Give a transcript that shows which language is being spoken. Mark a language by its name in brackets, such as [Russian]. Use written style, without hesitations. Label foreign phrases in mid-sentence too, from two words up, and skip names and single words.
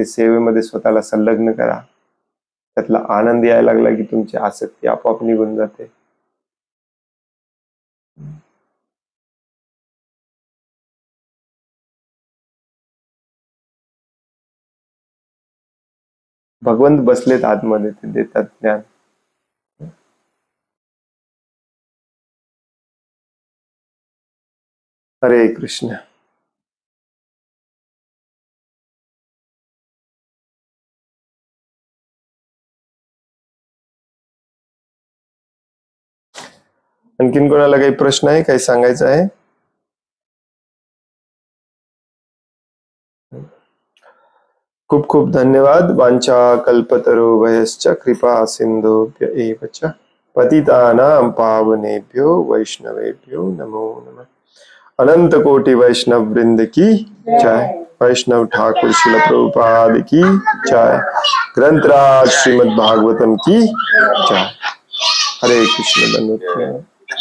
[Marathi] सेवेमध्ये स्वतःला संलग्न करा, त्यातला आनंद यायला लागला की तुमची आसक्ती आपोआप निघून जाते. भगवंत बसलेत आतमध्ये, ते देतात ज्ञान. हरे कृष्ण. आणखीन कोणाला काही प्रश्न आहे, काही सांगायचं आहे? खूप खूप धन्यवाद. [Sanskrit] वांछा कल्पतरुभ्यश्च कृपा सिंधुभ्य एव च पतितानां पावनेभ्यो वैष्णवेभ्यो नमो नमः. [Hindi] अनंत कोटि वैष्णव वृंद की जय. वैष्णव ठाकुर श्रील प्रभुपाद की जय. ग्रंथराज श्रीमद् भागवतम की जय. [Marathi] हरे कृष्ण. धन्यवाद.